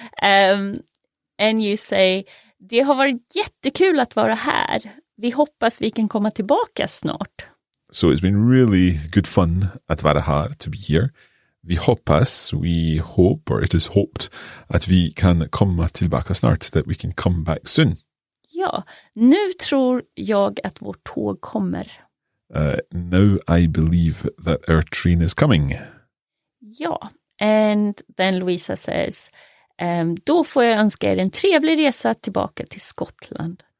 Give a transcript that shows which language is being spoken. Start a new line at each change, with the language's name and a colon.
English: And you say,
Swedish: det har varit jättekul att vara här. Vi hoppas vi kan komma tillbaka snart.
English: So it's been really good fun
Swedish: att vara här,
English: to be here.
Swedish: Vi hoppas,
English: we hope, or it is hoped,
Swedish: att vi kan komma tillbaka snart,
English: that we can come back soon.
Swedish: Ja, nu tror jag att vårt tåg kommer.
English: Now I believe that our train is coming.
Swedish: Ja,
English: and then Louisa says,
Swedish: då får jag önska er en trevlig resa tillbaka till Skottland.